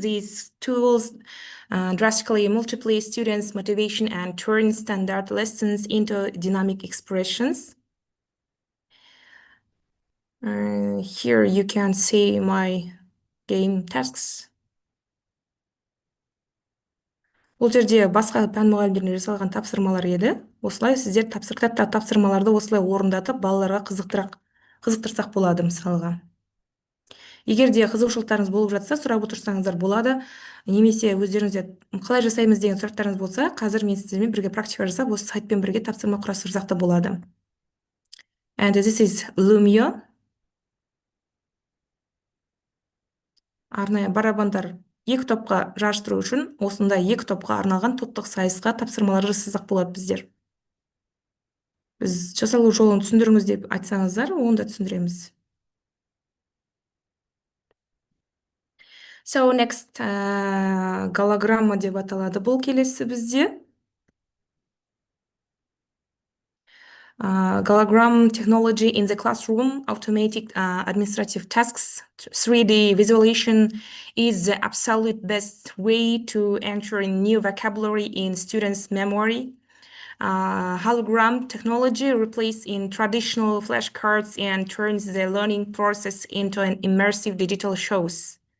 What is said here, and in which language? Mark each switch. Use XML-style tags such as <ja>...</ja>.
<en>These tools drastically multiply students' motivation and turn standard lessons into dynamic expressions. Here you can see my game tasks.</en> <kk>Бұл жерде басқа пән мұғалімдеріне жасалған тапсырмалар еді. Осылай сіздер кітаптағы тапсырмаларды осылай орындатып, балаларға қызықтырсақ болады мысалға. Егер де қызығушылықтарыңыз болып жатса, сұрап отырсаңыздар болады. Немесе өздеріңізде қалай жасаймыз деген сұрақтарыңыз болса, қазір мен сіздермен бірге практика жасап, осы сайтпен бірге тапсырма құрастырсақ та болады.</kk> <en>And this is Lumio.</en> <kk>Арнайы барабандар 2 топқа жарыстыру үшін осындай 2 топқа арналған топтық сайысқа тапсырмалар жасасақ болады біздер. Біз жасалу жолын түсіндіріңіз деп айтсаңыздар, оны да түсіндіреміз.</kk> <en>So next</en> <kk>голограмма деп аталады бұл келесі бізде.</kk> <en>Hologram technology in the classroom, automatic administrative tasks, 3D visualization is the absolute best way to enter new vocabulary in students' memory. Hologram technology replaces in traditional flashcards and turns the learning process into an immersive digital shows.</en>